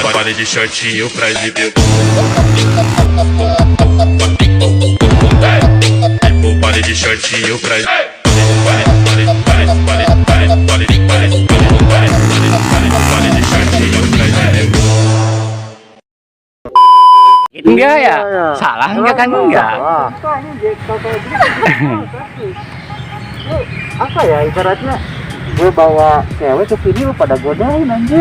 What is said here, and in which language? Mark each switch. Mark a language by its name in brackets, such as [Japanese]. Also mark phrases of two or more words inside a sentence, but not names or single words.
[Portuguese] pare de shortinho pra exibir. Pare de shortinho pra [Indonesian] Enggak ya? Salah enggak kan enggak? Apa ya ibaratnya gue bawa cewek ke sini lu pada godain anjir.